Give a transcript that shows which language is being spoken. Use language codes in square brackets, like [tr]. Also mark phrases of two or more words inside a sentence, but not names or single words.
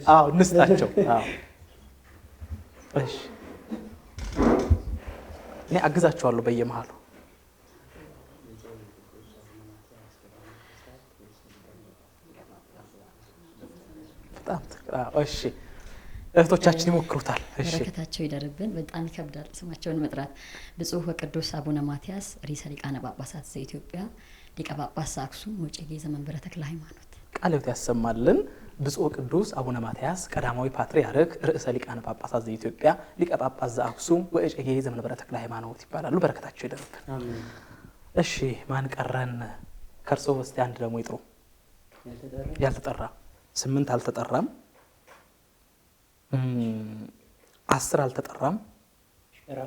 [am] አዎ እንስጣቸው። አዎ እሺ እኔ አግዛቸዋለሁ በየመሃሉ። እሺ እህቶቻችን ይሞክሩታል። እሺ በረከታቸው ይደርብን። በጣም ይከብዳል ስማቸውን መጥራት። ብፁዕ ወቅዱስ አቡነ ማትያስ ርዕሰ ሊቃነ ጳጳሳት ዘኢትዮጵያ ሊቀ ጳጳስ ዘአክሱም ወዕጨጌ ዘመንበረ ተክለ ሃይማኖት ቃለ ሕይወት ያሰማልን። ብፁዕ ቅዱስ አቡነ ማትያስ ቀዳማዊ ፓትርያርክ ርዕሰ ሊቃነ ጳጳሳት ዘኢትዮጵያ ሊቀ ጳጳስ ዘአክሱም ወዕጨጌ ዘመንበረ ተክለ ሃይማኖት ይባላሉ። በረከታቸው ይደርብን። እሺ ማን ቀረን? ከእርስዎ እስቲ አንድ ደግሞ ይጥሩ። ያልተጠራ 8 አልተጠራም። 10 አልተጠራም። ራሱ